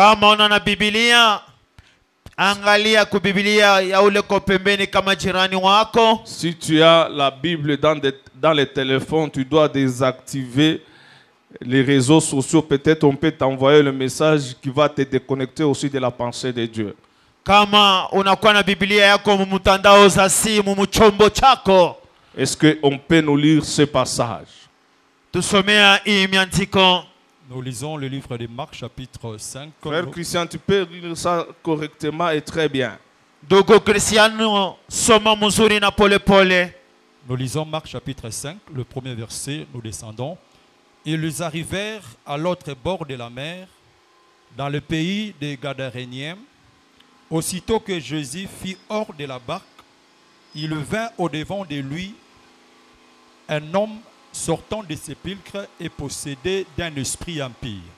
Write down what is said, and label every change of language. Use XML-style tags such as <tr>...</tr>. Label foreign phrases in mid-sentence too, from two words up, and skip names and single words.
<sw>Kama una na Biblia, Angalia kubibilia ya ule ko pembeni kama jirani wako.</sw> <fr>Si tu as la Bible dans les téléphones, tu dois désactiver les réseaux sociaux. Peut-être on peut t'envoyer le message qui va te déconnecter aussi de la pensée de Dieu.</fr> <sw>Kama unakuwa na Biblia yako mumtandao za simu mchombo chako.</sw> <fr>Est-ce qu'on peut nous lire ce passage?</fr> <sw>Tusomea hii miandiko.</sw> <fr>Nous lisons le livre de Marc chapitre 5. Frère Christian, tu peux lire ça correctement et très bien.</fr> <sw>Dogo Cristiano soma mzuri na pole pole.</sw> <fr>Nous lisons Marc chapitre 5, le premier verset, nous descendons. Ils arrivèrent à l'autre bord de la mer, dans le pays des Gadaréniens. Aussitôt que Jésus fut hors de la barque, il vint au-devant de lui un homme sortant des sépulcres et possédé d'un esprit impur.</fr>